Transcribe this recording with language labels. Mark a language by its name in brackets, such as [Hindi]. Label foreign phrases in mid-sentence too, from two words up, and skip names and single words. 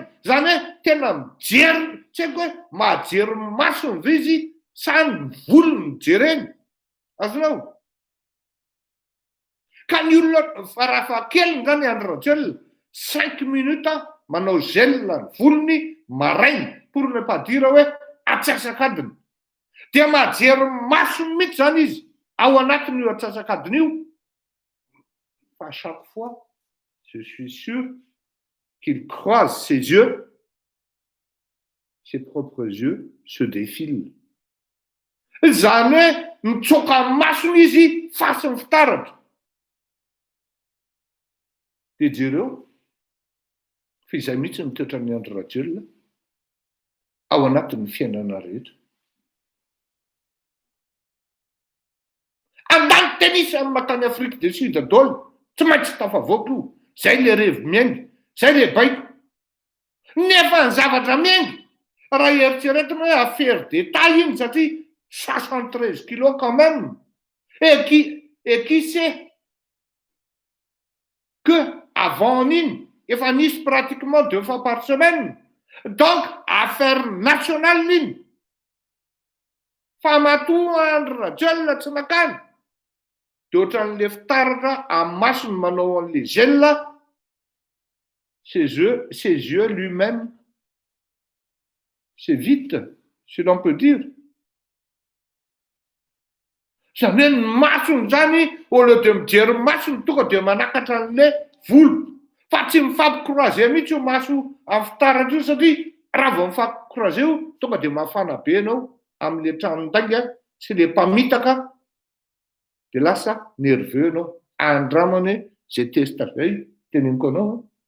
[Malagasy] Zany hoe tena mijery, tsy haiko hoe mahajery masony ve izy sa ny volony jereny. Azonao. Ka ny olona farafahakeliny zany Andry Rajoelina 5 minutes manao gel ny volony maraina [French] pour ne pas dire [Malagasy] hoe atsasakadiny. Dia mahajery masony mihitsy zany izy ao anatiny io atsasakadiny io. [French] Fa chaque fois je suis sûr qu'il croise ses yeux, ses propres yeux se défilent. [Malagasy] Zany hoe mitsoka masony izy fasiny fitaratra. De jereo fa izay mihitsy ny toetran'ny Andry Rajoelina ao anatin'ny fiainana rehetra. Andany tennis amin'ny matany Afrique du Sud daholo, tsy maintsy tafavoaka io. Zay le revi miaingy, zay le baiko. Nefa ny zavatra miaingy, raha eritreretina hoe [French] affaire d'État [Malagasy] iny satria 73 kilos [French] quand même. Et qui sait que avant [Malagasy] iny efa nisy [French] pratiquement 2 fois par semaine. Donc affaire nationale iny. [Malagasy] Fa matoa Andry Rajoelina tsy nakany. De ohatran'le fitaratra amin'ny masony manao an'le gel, [French] ses yeux lui-même s'évitent, si l'on peut dire. [Malagasy] Zany hoe ny masony zany, [French] au lieu de [Malagasy] mijery masony tonga de manakatra an'le volo. Fa tsy mifampikroaze mihitsy io maso amin'ny fitaratra io satria raha vao mifampikroaze io tonga de mafana be anao amin'le tranondangy sy le mpamitaka. De lasa nerveux anao, andramany zay testa zay teneniko anao.